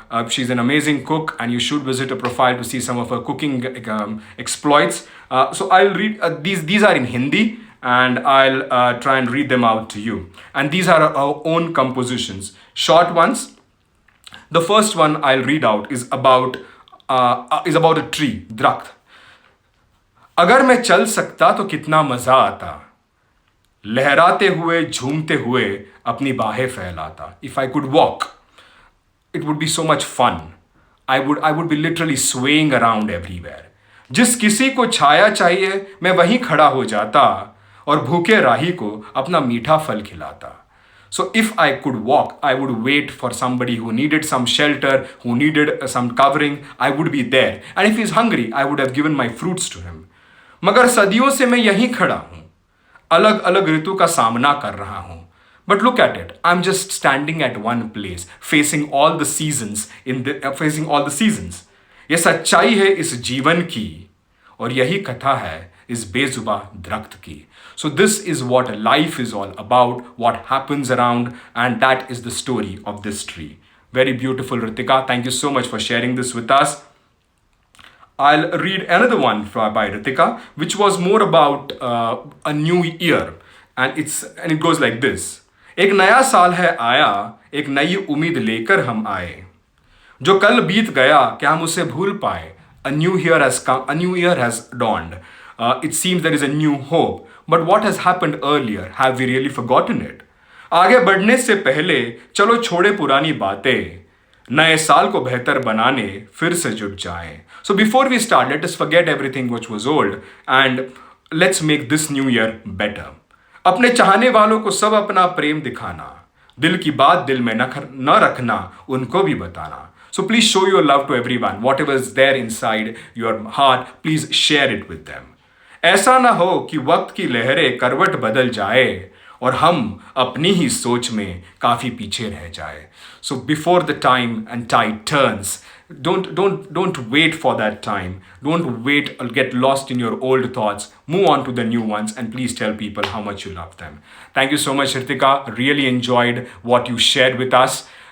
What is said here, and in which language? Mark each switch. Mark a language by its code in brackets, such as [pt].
[en] She's an amazing cook, and you should visit her profile to see some of her cooking exploits. So I'll read these are in Hindi, and I'll try and read them out to you. And these are our own compositions, short ones. The first one I'll read out is about a tree, दरख्त. [hi] अगर मैं चल सकता तो कितना मजा आता, लहराते हुए झूमते हुए अपनी बाहें फैलाता. [en] If I could walk, it would be so much fun. I would be literally swaying around everywhere. [hi] जिस किसी को छाया चाहिए मैं वहीं खड़ा हो जाता और भूखे राही को अपना मीठा फल खिलाता. [en] So if I could walk, I would wait for somebody who needed some shelter, who needed some covering. I would be there. And if he's hungry, I would have given my fruits to him. [hi] मगर सदियों से मैं यहीं खड़ा हूँ, अलग अलग ऋतु का सामना कर रहा हूँ. [en] But look at it. I'm just standing at one place, facing all the seasons facing all the seasons. [hi] ये सच्चाई है इस जीवन की, और यही कथा है इस बेजुबा दरख्त की. [en] So this is what life is all about, what happens around, and that is the story of this tree. Very beautiful, Ritika. Thank you so much for sharing this with us. I'll read another one by Ritika, which was more about a new year, and it goes like this. [hi] एक नया साल है आया, एक नई उम्मीद लेकर हम आए. जो कल बीत गया क्या हम उसे भूल पाए. [en] A new year has come, a new year has dawned. It seems there is a new hope. But what has happened earlier? Have we really forgotten it? [hi] आगे बढ़ने से पहले चलो छोड़े पुरानी बातें, नए साल को बेहतर बनाने फिर से जुट जाएं. [en] So before we start, let us forget everything which was old and let's make this new year better. [hi] अपने चाहने वालों को सब अपना प्रेम दिखाना, दिल की बात दिल में न रखना, उनको भी बताना. [en] So please show your love to everyone. Whatever is there inside your heart, please share it with them. [hi] ऐसा ना हो कि वक्त की लहरें करवट बदल जाए और हम अपनी ही सोच में काफी पीछे रह जाए. [en] So before the time and tide turns, don't wait for that time. Don't wait or get lost in your old thoughts. Move on to the new ones and please tell people how much you love them. Thank you so much, Ritika. Really enjoyed what you shared with us.